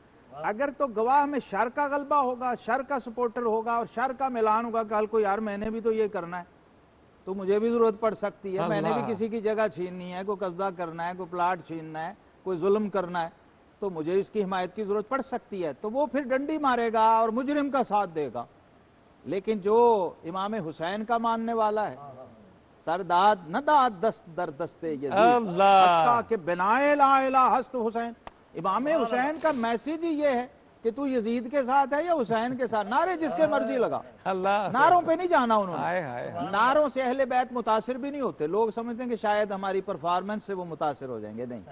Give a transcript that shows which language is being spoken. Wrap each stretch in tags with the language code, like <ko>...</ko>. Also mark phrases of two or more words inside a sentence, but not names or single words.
<ur>اگر تو گواہ میں شر کا غلبہ ہوگا، شر کا سپورٹر ہوگا اور شر کا ملان ہوگا، کل کو یار میں نے بھی تو یہ کرنا ہے تو مجھے بھی ضرورت پڑ سکتی ہے، میں نے بھی کسی کی جگہ چھیننی ہے، کوئی قبضہ کرنا ہے، کوئی پلاٹ چھیننا ہے، کوئی ظلم کرنا ہے، تو مجھے اس کی حمایت کی ضرورت پڑ سکتی ہے، تو وہ پھر ڈنڈی مارے گا اور مجرم کا ساتھ دے گا۔ لیکن جو امام حسین کا ماننے والا ہے،</ur> <fa>سرداد نہ داد دست در دستے یزید، حتیٰ کہ بنائے لا الہ ہست حسین۔</fa> <ur>امام حسین کا میسیج ہی یہ ہے کہ تو یزید کے ساتھ ہے یا حسین کے ساتھ، نعرے جس کے مرضی لگا۔ اللہ، نعروں پہ نہیں جانا انہوں ہائے نے۔ ہائے۔ نعروں سے اہل بیت متاثر بھی نہیں ہوتے۔ لوگ سمجھتے ہیں کہ شاید ہماری پرفارمنس سے وہ متاثر ہو جائیں گے، نہیں۔</ur>